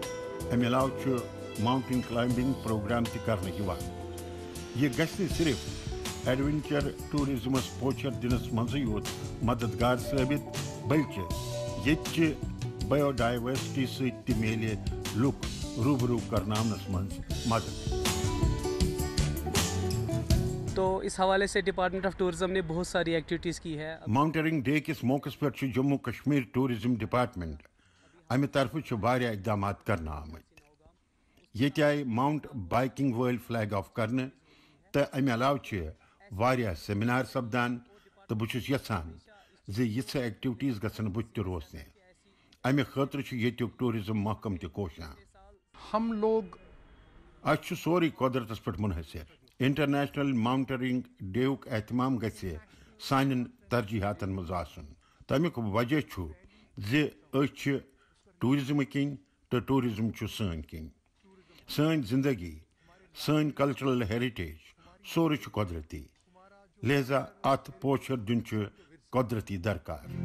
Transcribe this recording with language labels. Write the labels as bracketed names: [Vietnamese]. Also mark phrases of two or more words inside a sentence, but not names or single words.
[Kashmiri] امہِ علاوٕ چھُ [English] mountain climbing program [Kashmiri] تہِ کرنہٕ یِوان. یہِ گژھِ نہٕ صرف ایڈوینچر ٹوٗرزمس پوچھر دِنس منٛزٕے یوت مددگار ثٲبت بلکہِ ییٚتچہِ [English] bio diversity [Kashmiri] سۭتۍ تہِ میلہِ لُکھ روبرو کرناونس منٛز مدد. [Urdu] تو اس حوالے سے [English] Department of Tourism [Urdu] نے بہت ساری ایکٹیویٹیز کی ہے. [English] Mountaineering Day [Kashmiri] کِس موقعس پٮ۪ٹھ چھُ جموں کشمیر ٹوٗرزم ڈپارٹمنٹ امہِ طرفہٕ چھِ واریاہ اقدامات کرنہٕ آمٕتۍ. ییٚتہِ آیہِ [English] mount biking [Kashmiri] وٲلۍ [English] flag off [Kashmiri] کرنہٕ تہٕ امہِ علاوٕ چھِ واریاہ سیمینار سپدان تہٕ بہٕ چھُس یژھان زِ یِژھٕ ایکٹیویٹیز گژھن بُتھِ تہِ روزنہِ. امہِ خٲطرٕ چھُ ییٚتیُک ٹوٗرزم محکمہٕ تہِ کوشاں. [Urdu] ہم لوگ [Kashmiri] اَسہِ چھُ سورُے قۄدرتس پٮ۪ٹھ منحصر. انٹرنیشنل ماؤنٹینئرنگ ڈے یُک اہتمام گژھِ سانٮ۪ن ترجیحاتن منٛز آسُن. تمیُک وجہ چھُ زِ أسۍ چھِ ٹوٗرزمہٕ کِنۍ تہٕ ٹوٗرزم چھُ سٲنۍ کِنۍ. سٲنۍ زندگی سٲنۍ [English] cultural heritage [Kashmiri] سورُے چھُ قۄدرتی، لہذا اتھ پوچھر دیُن چھُ قۄدرتی درکار.